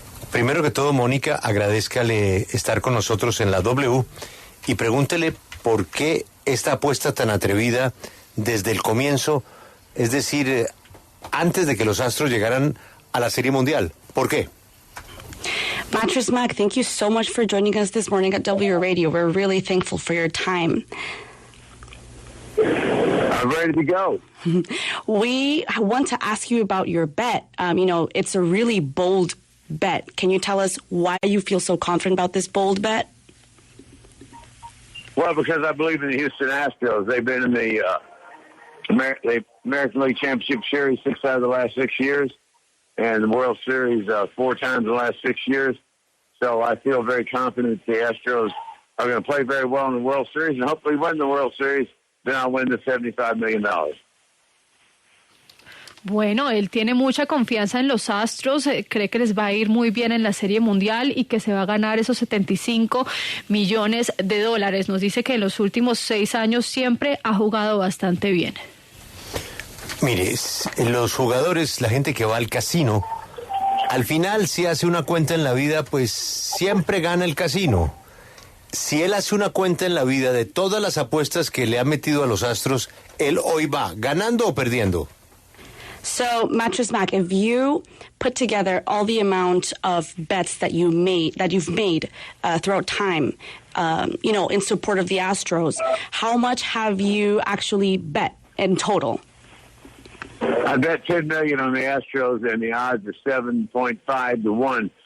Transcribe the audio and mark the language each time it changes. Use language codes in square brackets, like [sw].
[es] Primero que todo, Mónica, agradézcale estar con nosotros en la W y pregúntele por qué esta apuesta tan atrevida desde el comienzo, es decir, antes de que los Astros llegaran a la Serie Mundial. ¿Por qué? [en] Mattress Mac, thank you so much for joining us this morning at W Radio. We're really thankful for your time. I'm ready to go. We want to ask you about your bet. It's a really bold bet. Can you tell us why you feel so confident about this bold bet? Well, because I believe in the Houston Astros. They've been in the American League Championship Series 6 out of the last 6 years, and the World Series 4 times in the last 6 years. So I feel very confident the Astros are going to play very well in the World Series and hopefully win the World Series. Then I'll win the $75 million. [es] Bueno, él tiene mucha confianza en los Astros, cree que les va a ir muy bien en la Serie Mundial y que se va a ganar esos 75 millones de dólares. Nos dice que en los últimos 6 años siempre ha jugado bastante bien. Mire, los jugadores, la gente que va al casino, al final si hace una cuenta en la vida, pues siempre gana el casino. Si él hace una cuenta en la vida de todas las apuestas que le ha metido a los Astros, él hoy va ganando o perdiendo. [en] So, Mattress Mac, if you put together all the amount of bets that you've made throughout time, in support of the Astros, how much have you actually bet in total? I bet $10 million on the Astros, and the odds are 7.5 to 1.